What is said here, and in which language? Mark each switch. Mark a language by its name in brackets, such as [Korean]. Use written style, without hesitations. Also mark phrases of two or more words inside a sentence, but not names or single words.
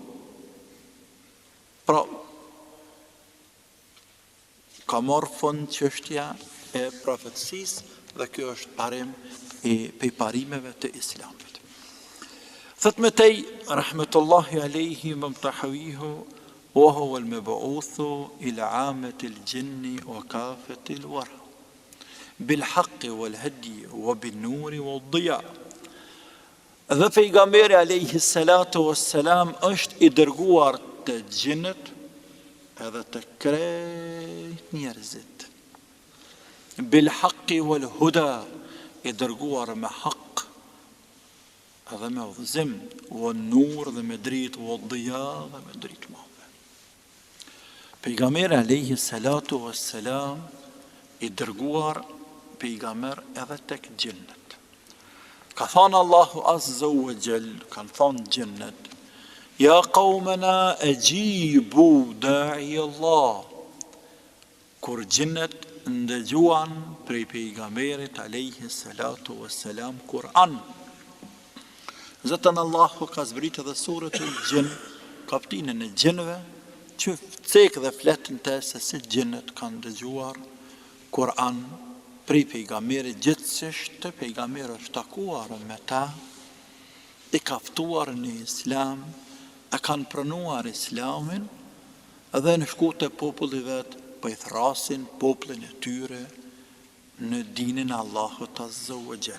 [Albanian] Pra, ka marrë fund çështja e profetësisë dhe kjo është parim i parimeve të Islamit. Thot me tej, [Arabic] رحمة الله عليه [Albanian] mumtahawihu, [Arabic] وهو المبعوث إلى عامة الجن وكافة الورى بالحق والهدى وبالنور والضياء. [Albanian] Dhe pejgamberi [Arabic] عليه الصلاة والسلام [Albanian] është i dërguar të gjinët edhe të krejt njerëzit. [Arabic] بالحق والهدى, [Albanian] i dërguar me haq edhe me udhëzim, o nur dhe me dritë, o dhja dhe me dritë madhe. Pejgamberi [Arabic] عليه الصلاة والسلام [Albanian] i dërguar pejgamber edhe tek gjinët. Ka thonë Allahu [Arabic] عز وجل, [Albanian] kanë thonë gjinët, [Arabic] يا قومنا أجيبوا داعي الله. [Albanian] Kur gjinët ndëgjuan prej pejgamberit [Arabic] عليه الصلاة والسلام [Albanian] Kur'an. Zotën Allahu ka zbritë edhe suratul Jinn, kaptinën e gjinëve, që cek dhe fletën të se si gjinët kanë dëgjuar Kur'an prej pejgamberit, gjithsesi pejgamberi është takuar me ta, i ka ftuar në Islam, e kanë pranuar Islamin, edhe në shku të populli vetë, po i thrasin popullin e tyre në dinin Allahut [Arabic] عز وجل.